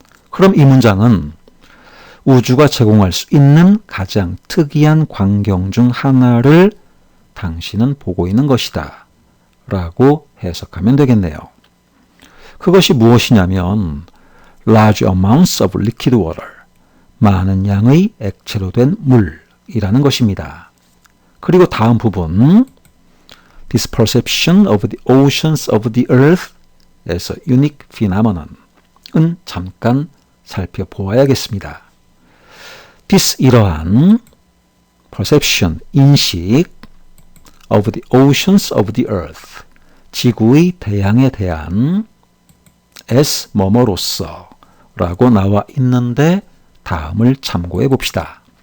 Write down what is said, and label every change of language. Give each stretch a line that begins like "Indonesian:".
Korean: 그럼 이 문장은 우주가 제공할 수 있는 가장 특이한 광경 중 하나를 당신은 보고 있는 것이다 라고 해석하면 되겠네요. 그것이 무엇이냐면
English: large amounts of liquid water,
Korean: 많은 양의 액체로 된 물이라는 것입니다. 그리고 다음 부분
English: This perception of the oceans of the earth as a unique phenomenon은
Korean: 잠깐 살펴보아야겠습니다.
English: This
Korean: 이러한
English: perception,
Korean: 인식
English: of the oceans of the earth,
Korean: 지구의 대양에 대한
English: as
Korean: 뭐뭐로서 라고 나와 있는데 다음을 참고해 봅시다.